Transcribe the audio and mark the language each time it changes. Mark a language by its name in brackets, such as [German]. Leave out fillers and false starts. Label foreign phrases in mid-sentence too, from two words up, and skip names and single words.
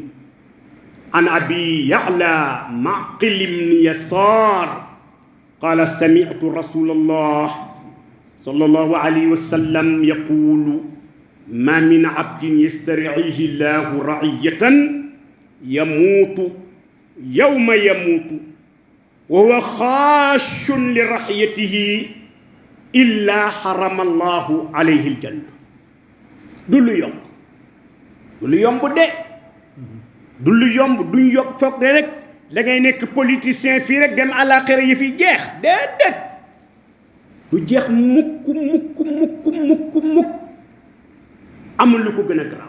[Arabic] عن أبي يعلى معقل بن يسار قال: سمعت رسول الله صلى الله عليه وسلم يقول: ما من عبد يسترعيه الله رعية يموت يوم يموت وهو خاش لرعيته إلا حرم الله عليه الجنة. [Wolof] du lu yomb de du lu yomb duñ yokk foog de rek da ngay nekk politicien fii rek dem àllaaxira yi fi jeex déedéet du jeex mukk amul lu ko gën a garaaw.